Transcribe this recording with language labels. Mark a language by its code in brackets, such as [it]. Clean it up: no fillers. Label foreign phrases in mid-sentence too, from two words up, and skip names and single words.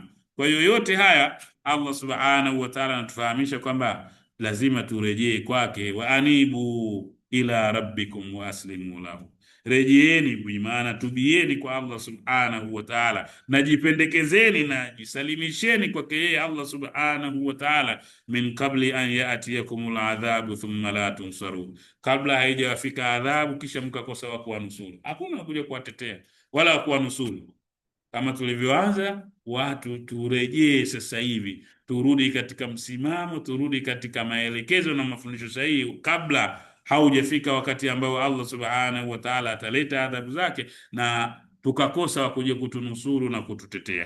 [sw] Kwa hiyo yote haya Allah [ar] سبحانه وتعالى [sw] anatufahamisha kwamba lazima turejee kwake. [ar] وأنيبوا إلى ربكم وأسلموا له, [sw] rejeeni, bimaana tubieni kwa Allah [ar] سبحانه وتعالى, [sw] na jipendekezeni na jisalimisheni kwake yeye Allah [ar] سبحانه وتعالى, من قبل أن يأتيكم العذاب ثم لا تنصرون, [sw] kabla haijawafika adhabu kisha mkakosa wa kuwanusuru. Hakuna kuja kuwatetea wala kuwanusuru. Kama tulivyoanza, watu turejee sasa hivi, turudi katika msimamo, turudi katika maelekezo na mafundisho sahihi kabla haujafika wakati ambao Allah [ar] سبحانه وتعالى [sw] ataleta adhabu zake na tukakosa wa kuja kutunusuru na kututetea.